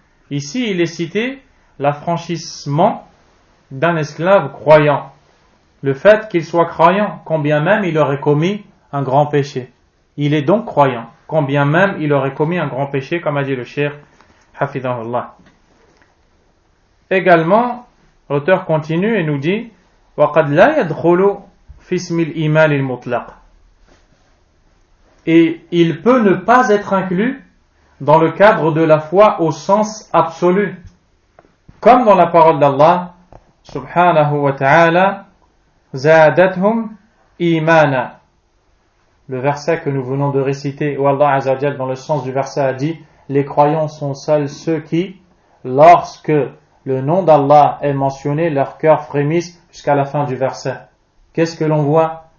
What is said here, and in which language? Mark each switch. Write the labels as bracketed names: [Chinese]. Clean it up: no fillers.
[French] Ici, il est cité l'affranchissement d'un esclave croyant. Le fait qu'il soit croyant, quand bien même il aurait commis un grand péché. Il est donc croyant, quand bien même il aurait commis un grand péché, comme a dit le cheikh Hafidahullah. Également, l'auteur continue et nous dit [Arabic] وَقَدْ لَا يَدْخُلُ فِي اسْمِ الْإِيمَانِ الْمُطْلَقِ. [French] Et il peut ne pas être inclus dans le cadre de la foi au sens absolu. Comme dans la parole d'Allah subhanahu wa ta'ala [Arabic] زَادَتْهُمْ إِيمَانًا. [French] Le verset que nous venons de réciter, où Allah Azza wa Jal, dans le sens du verset, a dit les croyants sont seuls ceux qui, lorsque le nom d'Allah est mentionné, leur cœur frémissent jusqu'à la fin du verset. Qu'est-ce que l'on voit?